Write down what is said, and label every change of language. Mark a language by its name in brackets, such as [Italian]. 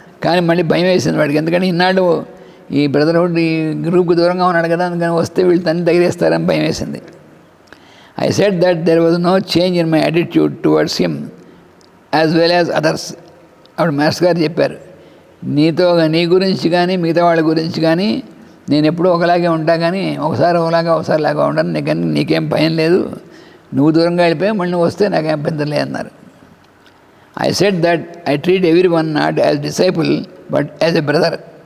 [Telugu] కానీ మళ్ళీ భయం వేసింది వాడికి, ఎందుకంటే ఇన్నాడు ఈ బ్రదర్హుడ్ ఈ గ్రూప్కి దూరంగా ఉన్నాడు కదా, అందుకని వస్తే వీళ్ళు తన్ని తగిలేస్తారని భయం వేసింది. [English] I said that there was no change in my attitude towards him as well as others. [Telugu] అప్పుడు మాస్టర్ గారు చెప్పారు, నీ గురించి కానీ మిగతా వాళ్ళ గురించి కానీ నేను ఎప్పుడూ ఒకలాగే ఉంటా, కానీ ఒకసారి ఒకసారిలాగా ఉండను, నీకేం భయం లేదు, నువ్వు దూరంగా వెళ్ళిపోయి మళ్ళీ నువ్వు వస్తే నాకేం అభ్యంతరం లేదన్నారు. [English] I said that I treat every one not as disciple but as a brother.